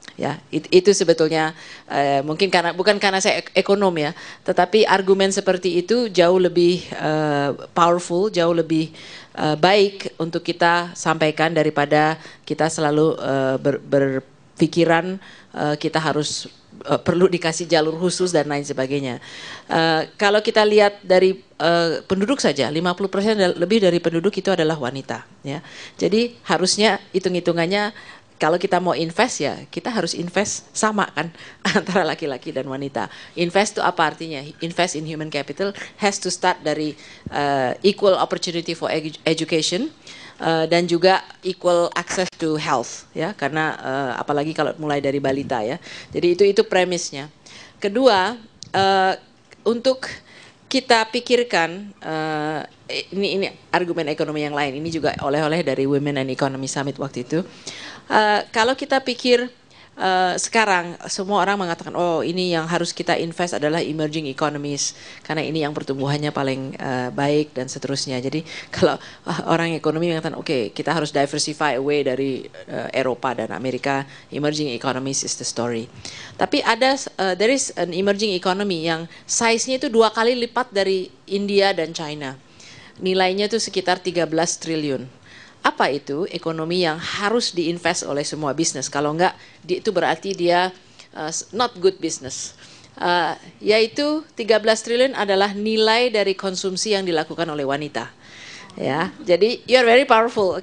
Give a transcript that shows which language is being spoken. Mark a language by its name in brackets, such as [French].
[Indonesian] Ya, itu sebetulnya mungkin bukan karena saya ekonom ya, tetapi argumen seperti itu jauh lebih powerful, jauh lebih baik untuk kita sampaikan daripada kita selalu berpikiran kita harus perlu dikasih jalur khusus dan lain sebagainya. Kalau kita lihat dari penduduk saja, 50% lebih dari penduduk itu adalah wanita. Ya. Jadi harusnya hitung-hitungannya kalau kita mau invest ya kita harus invest sama kan antara laki-laki dan wanita. Invest itu apa artinya? [English] Invest in human capital has to start [Indonesian] dari [English] equal opportunity for education. [Indonesian] Dan juga [English] equal access to health [Indonesian] ya, karena apalagi kalau mulai dari balita ya. Jadi itu premisnya. Kedua, untuk kita pikirkan ini argumen ekonomi yang lain. Ini juga oleh-oleh dari Women and Economy Summit waktu itu. Kalau kita pikir sekarang semua orang mengatakan oh ini yang harus kita invest adalah emerging economies karena ini yang pertumbuhannya paling baik dan seterusnya. Jadi kalau orang ekonomi mengatakan oke, kita harus diversify away dari Eropa dan Amerika, [English] emerging economies is the story. [Indonesian] Tapi ada [English] there is an emerging economy [Indonesian] yang size-nya itu 2 kali lipat dari India dan China. Nilainya itu sekitar 13 triliun. Apa itu ekonomi yang harus diinvest oleh semua bisnis? Kalau enggak, itu berarti dia [English] not good business. [Indonesian] Yaitu 13 triliun adalah nilai dari konsumsi yang dilakukan oleh wanita. Ya, jadi [English] you're very powerful, [Indonesian] oke?